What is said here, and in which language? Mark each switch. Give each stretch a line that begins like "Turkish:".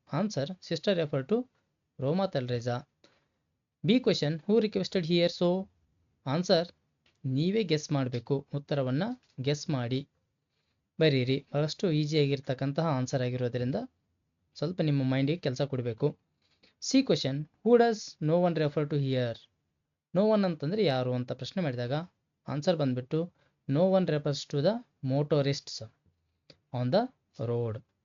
English: Answer, sister refer to Roma Talreza. B question, who requested here so?
Kannada: Answer, ನೀವೇ guess ಮಾಡಬೇಕು. ಉತ್ತರವನ್ನು guess ಮಾಡಿ ಬರೀರಿ. ಬಹಳಷ್ಟು ಈಸಿಯಾಗಿರ್ತಕ್ಕಂತಹ ಆನ್ಸರ್ ಆಗಿರೋದ್ರಿಂದ ಸ್ವಲ್ಪ ನಿಮ್ಮ ಮೈಂಡಿಗೆ ಕೆಲಸ ಕೊಡಬೇಕು. C question,
English: Who does no one refer to here?
Kannada: No one ಅಂತಂದರೆ ಯಾರು ಅಂತ ಪ್ರಶ್ನೆ ಮಾಡಿದಾಗ ಆನ್ಸರ್ ಬಂದ್ಬಿಟ್ಟು
English: No one refers to the motorists on the road.